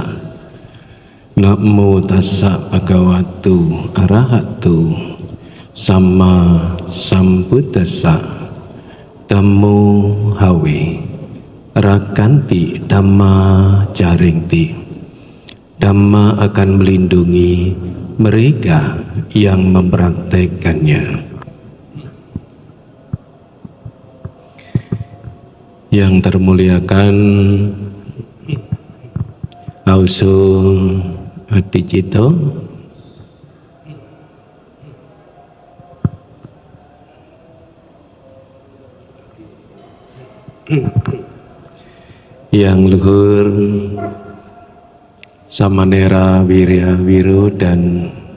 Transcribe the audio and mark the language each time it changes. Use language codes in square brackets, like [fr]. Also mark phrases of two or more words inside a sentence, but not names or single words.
[pi] Namo tassa bhagavato arahato sama sambuddhassa. Dhammo hawe rakanti dhamma jaringti. [id] Dhamma akan melindungi mereka yang mempraktekannya. Yang termuliakan Auso Adicito, yang luhur Samanera Wirya Wiru dan